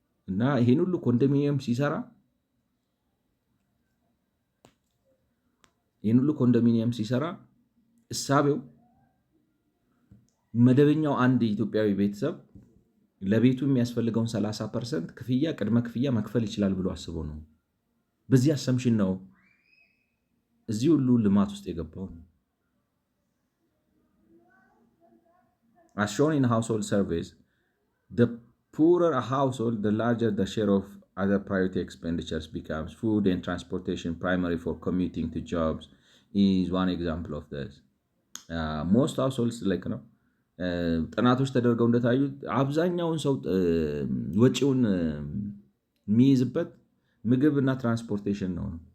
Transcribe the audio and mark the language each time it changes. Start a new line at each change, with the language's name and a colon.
Amharic: እና ይሄን ሁሉ ኮንዶሚኒየም ሲሰራ እሳቤው መደበኛው አንድ ኢትዮጵያዊ ቤተሰብ ለቤቱ የሚያስፈልገውን 30% ክፍያ ቅድመ ክፍያ መክፈል ይችላል ብሎ አስቦ ነው። በዚህ አሰምሽን ነው እዚህ ሁሉ ልማት ውስጥ የገባው።
English: As shown in household surveys, the poorer a household, the larger the share of other priority expenditures becomes. Food and transportation, primary for commuting to jobs, is one example of this. Most households like
Amharic: ነው ጥናቶች ተደርገው እንደታዩት አብዛኛውን ሰው ወጪውን የሚይዝበት ምግብ እና ትራንስፖርቴሽን ነው።